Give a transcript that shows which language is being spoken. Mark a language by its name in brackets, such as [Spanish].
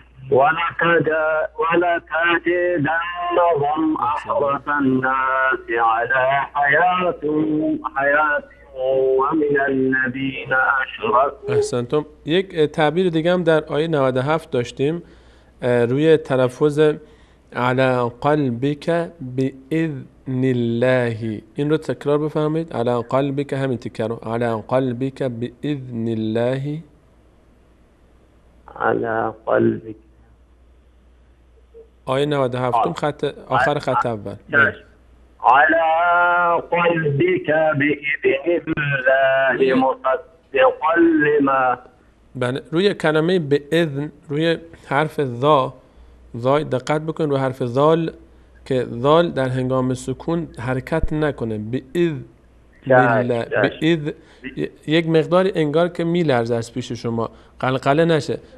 [Arabic] ولا تجدنهم أحرص الناس على حياة ومن الذين أشركوا. [Persian] احسنتم. یک تعبیر دیگه هم در آیه 97 داشتیم روی تلفظ [Arabic] على قلبك بإذن الله. [Persian] این رو تکرار بفرمایید. [Arabic] على قلبك، [Persian] همین تکرار. [Arabic] على قلبك بإذن الله. على قلبك. [Persian] آیه 97 خط آخر خط اول. [Arabic] على قلبك بإذن الله مصدقا لما. [Persian] بله، روی کلمه بإذن، روی حرف ذا دقت بکن، روی حرف ذال که ذال در هنگام سکون حرکت نکنه. [Arabic] بإذن الله. [Persian] بإذن یک مقداری انگار که میلرزه از پیش شما، قلقله نشه.